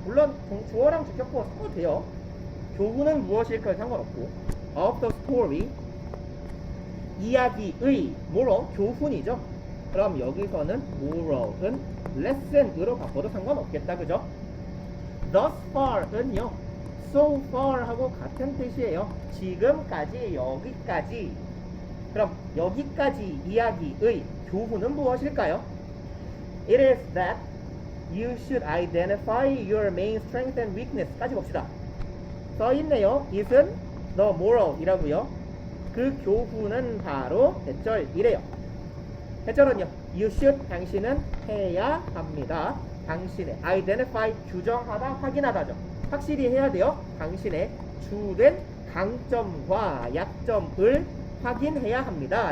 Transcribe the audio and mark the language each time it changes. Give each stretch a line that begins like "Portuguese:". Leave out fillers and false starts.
Korean: 물론 주어랑 주격부어 써도 돼요. 교훈은 무엇일까요? 상관없고
English: of the story
Korean: 이야기의 moral 교훈이죠. 그럼 여기서는 moral은 lesson으로 바꿔도 상관없겠다. 그죠? thus far은요 so far 하고 같은 뜻이에요. 지금까지, 여기까지. 그럼 여기까지 이야기의 교훈은 무엇일까요?
English: It is that you should identify your main strength and weakness.
Korean: 까지 봅시다. 써있네요. it은 the moral 이라고요. 그 교훈은 바로 대절이래요. 대절은요.
English: You should,
Korean: 당신은 해야 합니다. 당신의 identify, 규정하다, 확인하다죠. 확실히 해야 돼요. 당신의 주된 강점과 약점을 확인해야 합니다.